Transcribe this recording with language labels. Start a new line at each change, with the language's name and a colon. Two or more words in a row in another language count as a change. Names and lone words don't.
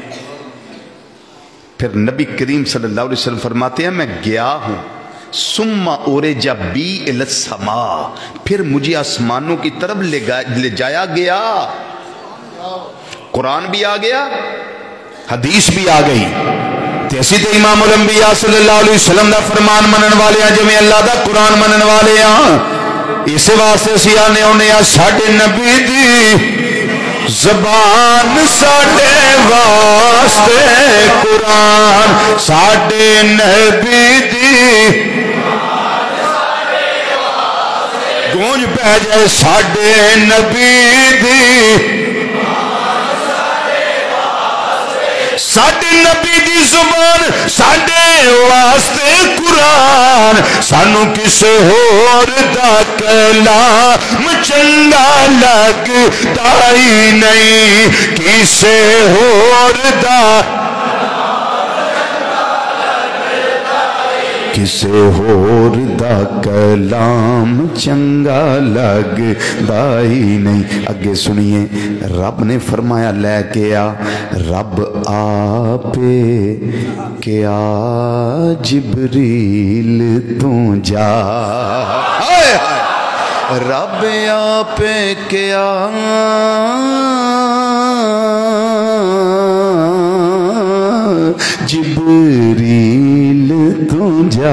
Urdu: پھر نبی کریم
Arabic: صلی اللہ علیہ وسلم
Urdu: فرماتے ہیں میں گیا ہوں
Arabic: ثم اورج بی الی السماء،
Urdu: پھر مجھے آسمانوں کی طرف لے جایا گیا. قرآن بھی آ گیا، حدیث بھی آ گئی.
Punjabi: تیسی تے امام الانبیاء
Arabic: صلی اللہ علیہ وسلم
Punjabi: دا فرمان منن والے ہیں، جویں اللہ دا قرآن منن والے ہیں. اس واسطے اسی آنے ہونے ہیں ساڈے نبی دی زبان ساڈے واسطے قرآن، ساڈے نبی دی گونج پہ جائے ساڈے نبی دی، ساڈے نبی دی زبان ساڈے واسطے قرآن. سانو کسے ہور دا کلام چنگا لگدا ہی نہیں، کسے ہور دا کسے ہور دا کلام چنگا لگدا ہی نہیں. اگے سنیے رب نے فرمایا لے کے آ، رب آپ کیا جبریل تو جا، رب آپ کیا جبریل تو جا.